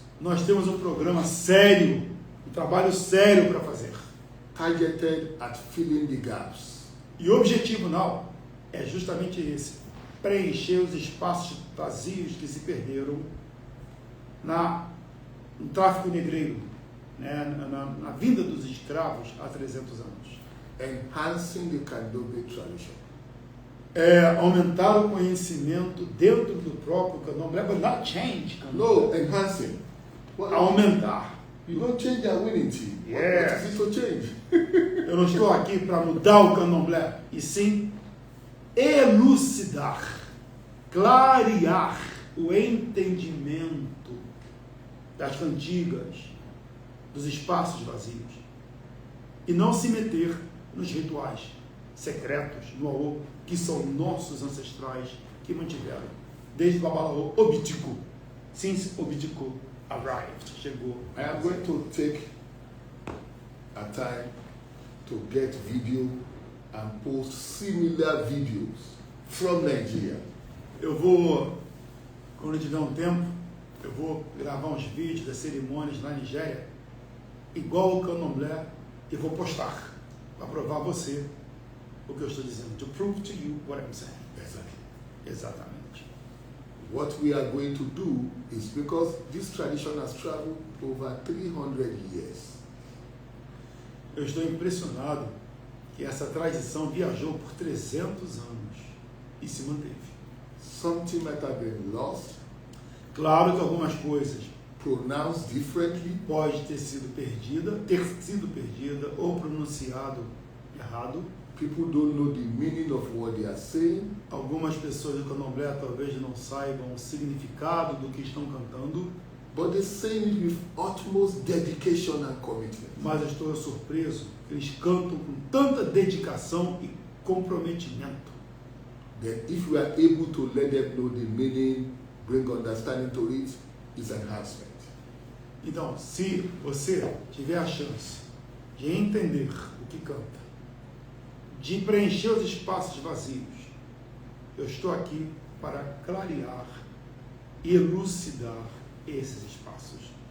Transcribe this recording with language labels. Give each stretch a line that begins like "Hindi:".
Portuguese: nós temos um programa sério, um trabalho sério para fazer.
English: targeted at filling the gaps
Portuguese: E o objetivo não é justamente esse: preencher os espaços vazios que se perderam no tráfico negreiro, né, na vinda dos escravos há 300 anos.
English: enhancing the Candomblé tradition.
Portuguese: Aumentar o conhecimento dentro do próprio candomblé,
English: but not change candomblé. No, enhancing. What,
Portuguese: Aumentar.
English: you don't change a winning team. Yes. What is it to change?
Portuguese: Eu não estou aqui para mudar o candomblé, e sim elucidar, clarear o entendimento das cantigas, dos espaços vazios, e não se meter nos rituais secretos, no Aô, que são nossos ancestrais que mantiveram desde o Babalaô Obitiku,
English: since Obitiku arrived,
Portuguese: chegou.
English: I am going to take a time to get video and post similar videos from Nigeria.
Portuguese: Eu vou, quando tiver um tempo, eu vou gravar uns vídeos das cerimônias na Nigéria, igual o candomblé, e vou postar para provar a você o que eu estou dizendo.
English: To prove to you what I'm saying. Exactly.
Portuguese: Exatamente.
English: What we are going to do is, because this tradition has traveled over 300 years,
Portuguese: Eu estou impressionado que essa tradição viajou por 300 anos e se manteve.
English: something might have been lost,
Portuguese: Claro que algumas coisas
English: pronounced differently,
Portuguese: pode ter sido perdida ou pronunciado errado.
English: people don't know the meaning of what they are saying,
Portuguese: Algumas pessoas do candomblé talvez não saibam o significado do que estão cantando,
English: but they say it with utmost dedication and commitment.
Portuguese: mas eu estou surpreso que eles cantam com tanta dedicação e comprometimento.
English: Then if we are able to let them know the meaning, bring understanding to it, is enhancement.
Portuguese: Então, se você tiver a chance de entender o que canta, de preencher os espaços vazios, eu estou aqui para clarear e elucidar esses espaços.